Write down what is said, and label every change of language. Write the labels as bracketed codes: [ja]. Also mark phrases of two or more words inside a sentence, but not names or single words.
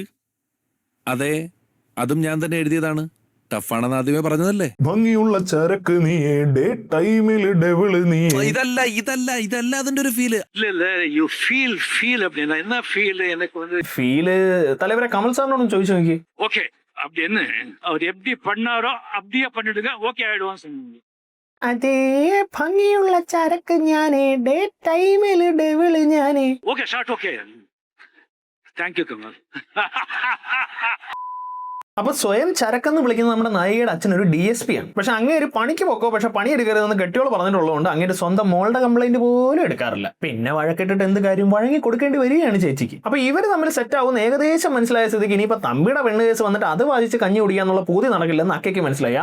[ml] അതെ, അതും ഞാൻ തന്നെ എഴുതിയതാണ്. ടഫാണെന്ന് ആദ്യമേ പറഞ്ഞതല്ലേ. ഭംഗിയുള്ള ചരക്ക് നീ, [en] day time [ml] ഡെവിള് നീ. ഇതല്ല അതിന്റെ ഒരു ഫീല്. ഫീല് തലവരെ കമൽ സാറിനോടും ചോദിച്ചു നോക്കി. [ta] ஓகே அப்படின்னு அவர் எப்படி பண்ணாரோ அப்படியே பண்ணிடுங்க, ஓகே ஆயிடுவான்னு சொன்னீங்க. [ml] അതേ ഭംഗിയുള്ള ചരക്ക് ഞാനേ, [en] day time [ml] ഡെവിള് ഞാനേ. [en] OK short OK, thank you கமல். [ml] അപ്പൊ സ്വയം ചരക്കെന്ന് വിളിക്കുന്ന നമ്മുടെ നായികയുടെ അച്ഛൻ ഒരു DSP ആണ്. പക്ഷെ അങ്ങേ ഒരു പണിക്ക് പോക്കോ, പക്ഷെ പണി എടുക്കരുതെന്ന് കെട്ടിയോൾ പറഞ്ഞിട്ടുള്ളതുകൊണ്ട് അങ്ങനെ സ്വന്തം മോളുടെ കംപ്ലൈന്റ് പോലും എടുക്കാറില്ല. പിന്നെ വഴക്കിട്ടിട്ട് എന്ത് കാര്യം, വഴങ്ങി കൊടുക്കേണ്ടി വരികയാണ് ചേച്ചിക്ക്. അപ്പൊ ഇവര് തമ്മിൽ സെറ്റ് ആവുന്ന ഏകദേശം മനസ്സിലായ സ്ഥിതിക്ക് ഇനിയിപ്പോ തമ്പിയുടെ പെണ്ണ് കേസ് വന്നിട്ട് അത് വാദിച്ച് കഞ്ഞി കുടിക്കാന്നുള്ള പൂതി നടക്കില്ലെന്ന് അക്കയ്ക്ക് മനസ്സിലായി.